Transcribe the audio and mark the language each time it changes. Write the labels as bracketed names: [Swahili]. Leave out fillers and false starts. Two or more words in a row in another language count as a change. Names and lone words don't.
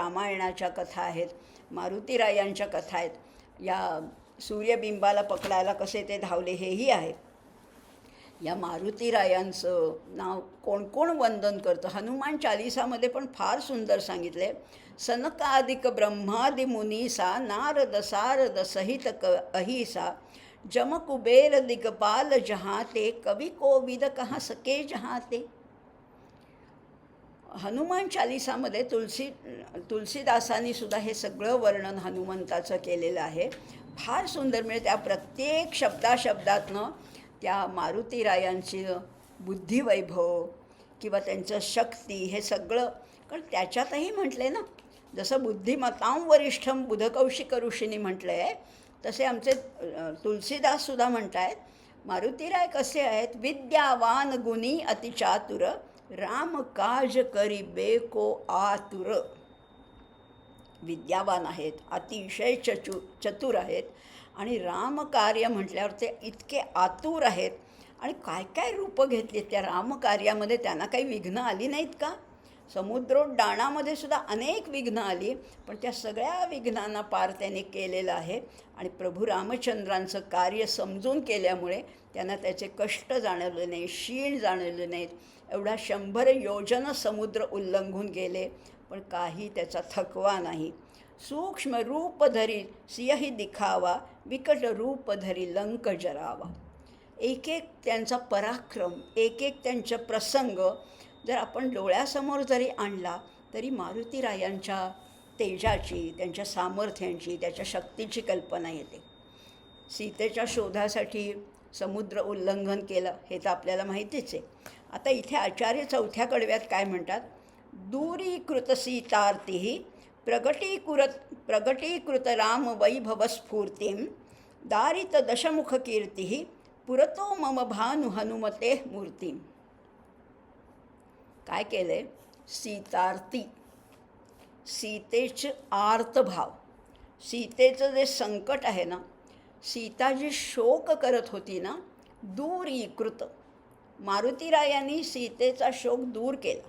[Marathi] रामायणाच्या कथा आहेत, मारुतीरायांच्या कथा आहेत. या सूर्यबिंबाला पकडायला कसे ते धावले हेही आहे. या मारुतीरायांचं नाव कोण कोण वंदन करतं. हनुमान चालिसामध्ये पण फार सुंदर सांगितलं आहे. [Awadhi] सनकादिक ब्रह्मादि मुनीसा, नारद सारद सहित अहिसा, जम कुबेर दिगपाल जहाँ ते, कवि कोविद कहाँ सके जहाँ ते. [Marathi] हनुमान चालिसामध्ये तुलसीदासांनी सुद्धा हे सगळं वर्णन हनुमंताचं केलेलं आहे. फार सुंदर. म्हणजे त्या प्रत्येक शब्दातनं त्या मारुतीरायांची बुद्धिवैभव किंवा त्यांचं शक्ती हे सगळं, कारण त्याच्यातही म्हटले ना, जसं [Sanskrit] बुद्धिमतां वरिष्ठम [Marathi] बुधकौशिक ऋषींनी म्हटलं आहे, तसे आमचे तुलसीदाससुद्धा म्हणत आहेत. मारुतीराय कसे आहेत, [Awadhi] विद्यावान गुणी अतिचातुर, राम काज करी बेको आतुर. [Marathi] विद्यावान आहेत, अतिशय चतुर आहेत आणि रामकार्य म्हटल्यावर ते इतके आतुर आहेत. आणि काय काय रूपं घेतली त्या रामकार्यामध्ये, त्यांना काही विघ्न आली नाहीत का. समुद्रोड्डाणामध्ये सुद्धा अनेक विघ्न आली, पण त्या सगळ्या विघ्नांना पार त्याने केलेलं आहे. आणि प्रभू रामचंद्रांचं कार्य समजून केल्यामुळे त्यांना त्याचे कष्ट जाणवले नाही, शीण जाणवले नाहीत. एवढा 100 योजन समुद्र उल्लंघून गेले, पण काही त्याचा थकवा नाही. [Awadhi] सूक्ष्म रूप धरी सिंहही दिखावा, विकट रूप धरी लंक जरावा. [Marathi] एक एक त्यांचा पराक्रम, एक एक त्यांचे प्रसंग जर आपण डोळ्यासमोर जरी आणला तरी मारुतीरायांच्या तेजाची, त्यांच्या सामर्थ्यांची, त्याच्या शक्तीची कल्पना येते. सीतेच्या शोधासाठी समुद्र उल्लंघन केलं हे तर आपल्याला माहितीच आहे. आता इथे आचार्य 4थ्या कडव्यात काय म्हणतात? [Sanskrit] दूरीकृत सीतार्ती प्रगटीकृत राम वैभवस्फूर्तिं दारित दशमुख कीर्ती पुरतो मम भानु हनुमते मूर्ती. [Marathi] काय केलंय? सीतार्ती, सीतेचे आर्तभाव, सीतेचं जे संकट आहे ना, सीता जी शोक करत होती ना, दूरीकृत, मारुतीरायांनी सीतेचा शोक दूर केला.